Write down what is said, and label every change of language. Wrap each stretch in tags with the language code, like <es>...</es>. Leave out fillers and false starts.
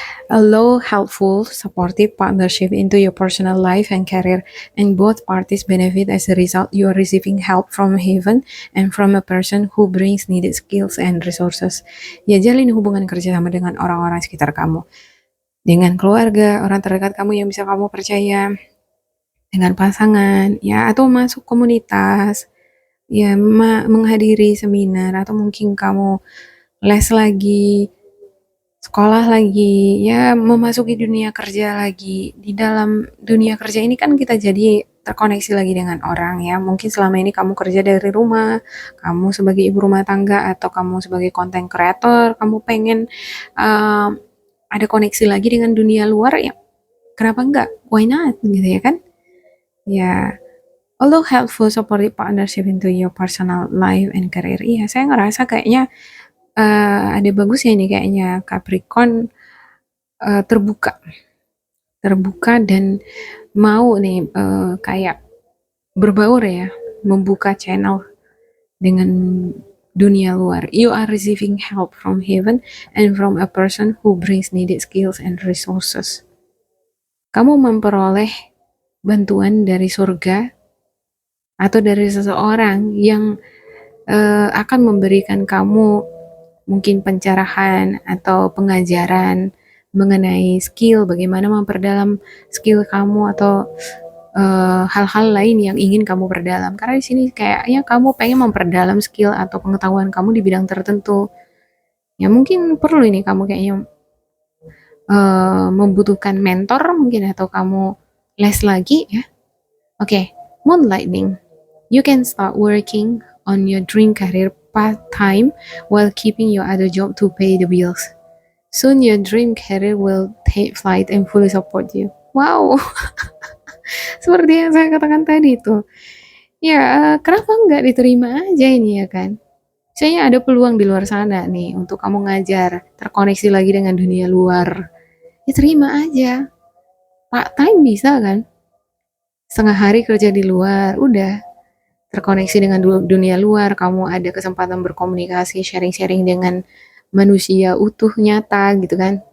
<en>Allow helpful, supportive partnership into your personal life and career, and both parties benefit as a result. You are receiving help from heaven and from a person who brings needed skills and resources.</en> <id>Ya, jalin hubungan kerjasama dengan orang-orang sekitar kamu, dengan keluarga, orang terdekat kamu yang bisa kamu percaya, dengan pasangan, ya, atau masuk komunitas, ya, menghadiri seminar, atau mungkin kamu les lagi, sekolah lagi, ya memasuki dunia kerja lagi. Di dalam dunia kerja ini kan kita jadi terkoneksi lagi dengan orang ya. Mungkin selama ini kamu kerja dari rumah, kamu sebagai ibu rumah tangga atau kamu sebagai content creator, kamu pengen ada koneksi lagi dengan dunia luar ya. Kenapa enggak?</id> <en>Why not?</en> <id>Gitu ya kan? Ya,</id> <en>although helpful supportive partnership into your personal life and career.</en> <id>Iya, saya ngerasa kayaknya ada bagusnya nih kayaknya Capricorn terbuka dan mau nih kayak berbaur ya, membuka channel dengan dunia luar.</id> <en>You are receiving help from heaven and from a person who brings needed skills and resources.</en> <id>Kamu memperoleh bantuan dari surga atau dari seseorang yang akan memberikan kamu mungkin pencerahan atau pengajaran mengenai skill, bagaimana memperdalam skill kamu atau hal-hal lain yang ingin kamu perdalam. Karena di sini kayaknya kamu pengen memperdalam skill atau pengetahuan kamu di bidang tertentu. Ya mungkin perlu ini kamu kayaknya membutuhkan mentor mungkin atau kamu les lagi ya.</id> <en>Oke, moonlighting. You can start working on your dream career part-time while keeping your other job to pay the bills. Soon your dream career will take flight and fully support you.</en> <id>Wow, seperti yang saya katakan tadi tuh. Ya, kenapa nggak diterima aja ini ya kan? Misalnya ada peluang di luar sana nih untuk kamu ngajar, terkoneksi lagi dengan dunia luar. Ya terima aja. Part time bisa kan? Setengah hari kerja di luar, udah terkoneksi dengan dunia luar, kamu ada kesempatan berkomunikasi, sharing-sharing dengan manusia utuh nyata gitu kan.</id>